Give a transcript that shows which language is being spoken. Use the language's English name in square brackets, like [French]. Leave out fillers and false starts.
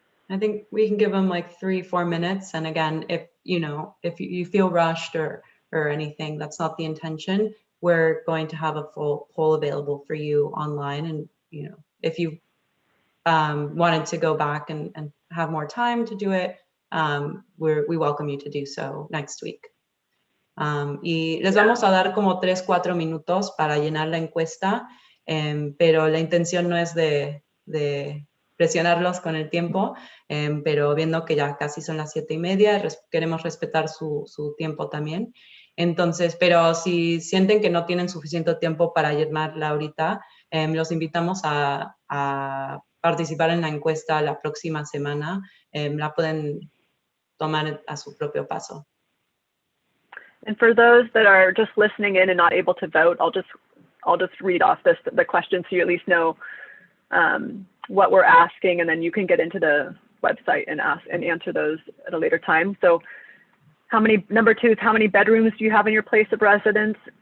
[English] I think we can give them like 3-4 minutes. And again, if you feel rushed or anything, that's not the intention. We're going to have a full poll available for you online. And if you wanted to go back and have more time to do it, we welcome you to do so next week. [Spanish] Y les vamos a dar como 3-4 minutos para llenar la encuesta, pero la intención no es de presionarlos con el tiempo, pero viendo que ya casi son las 7:30, queremos respetar su tiempo también. Entonces, pero si sienten que no tienen suficiente tiempo para llenarla ahorita, los invitamos a participar en la encuesta la próxima semana. La pueden tomar a su propio paso. [English] And for those that are just listening in and not able to vote, I'll just read off the questions so you at least know what we're asking, and then you can get into the website and answer those at a later time. So number 2 is, how many bedrooms do you have in your place of residence?